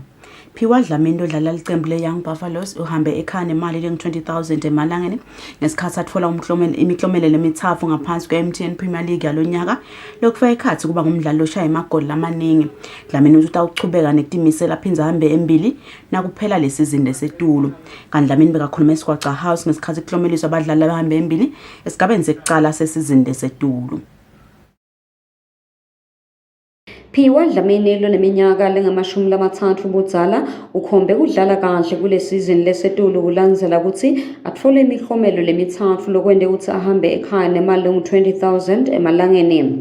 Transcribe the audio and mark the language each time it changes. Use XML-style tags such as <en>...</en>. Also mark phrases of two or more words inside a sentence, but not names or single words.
<ss>Phiwa Dlamini odlala licembu le-Young Buffaloes uhambe ekhaya nemali lengu-20,000 emalangeni ngesikhathi atfola imiklomelo lemithathu ngaphansi kwe-MTN Premier League yalonyaka lokufaka ekhathi kuba ngumdlali oshaya amagoli amaningi. Dlamini uthi utawuchubeka nekutimisela aphindze ahambe embili nakuphela lesizini lesetulu. Kanti Dlamini bekakhuluma eSigwaca House ngesikhathi kuklomeliswa abadlali abahambe embili esigabeni sekucala sesizini lesetulu. Phiwa Dlamini loneminyaka lengamashumi lamathathu budzala ukhombe kudlala kahle kule season lesetulu kulandzela kutsi atfole imiklomelo lemithatfu lokwente kutsi ahambe ekhaya nemali lengu-20,000 emalangeni.</ss>